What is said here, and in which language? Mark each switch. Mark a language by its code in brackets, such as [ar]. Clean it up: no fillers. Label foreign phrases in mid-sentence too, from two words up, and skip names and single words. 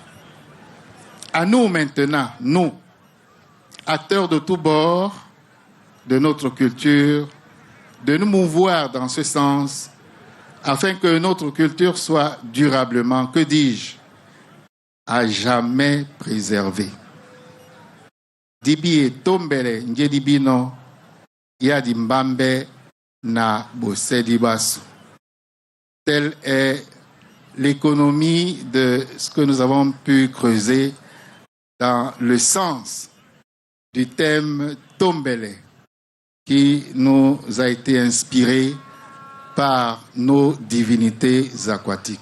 [fr] À nous maintenant, nous, acteurs de tous bords de notre culture, de nous mouvoir dans ce sens afin que notre culture soit durablement, que dis-je, à jamais préservée. [dua] Dibi tombele njedibino ya dimbambe na bosedi basu. [fr] Telle est l'économie de ce que nous avons pu creuser dans le sens du thème Tombele qui nous a été inspiré par nos divinités aquatiques.